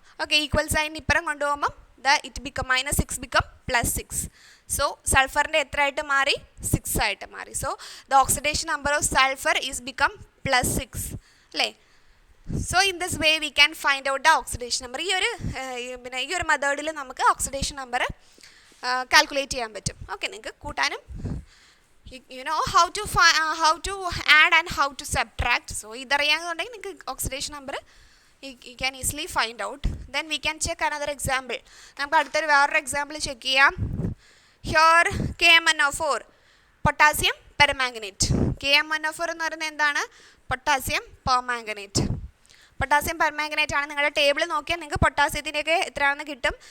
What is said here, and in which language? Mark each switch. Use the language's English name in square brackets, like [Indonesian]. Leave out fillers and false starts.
[Malayalam] Okay, equal sign ഇപ്പുറം കൊണ്ടുപോകുമ്പം [English] It become -6 become +6. [Malayalam] So സൾഫറിൻ്റെ എത്ര ആയിട്ട് മാറി? 6 ആയിട്ട് മാറി. [English] So the oxidation number of sulphur is become +6 അല്ലേ? So in this way we can find out the oxidation number. [Malayalam] ഈ ഒരു മെത്തേഡിൽ നമുക്ക് ഓക്സിഡേഷൻ നമ്പർ കാൽക്കുലേറ്റ് ചെയ്യാൻ പറ്റും. [English] okay, [Malayalam] നിങ്ങൾക്ക് കൂട്ടാനും [English] you know how to add and how to subtract. So [Malayalam] ഇതറിയാമെന്നുണ്ടെങ്കിൽ നിങ്ങൾക്ക് oxidation number [English] you can easily find out. Then we can check another example. [Malayalam] നമുക്ക് അടുത്തൊരു വേറൊരു എക്സാമ്പിൾ ചെക്ക് ചെയ്യാം. Here KMnO4 potassium permanganate. KMnO4 എന്ന് പറയുന്നത് എന്താണ്? Potassium permanganate. പൊട്ടാസ്യം പെർമാംഗനേറ്റ് ആണ്. നിങ്ങളുടെ ടേബിൾ നോക്കിയാൽ നിങ്ങൾക്ക് പൊട്ടാസ്യത്തിൻ്റെയൊക്കെ എത്രയാണെന്ന് കിട്ടും.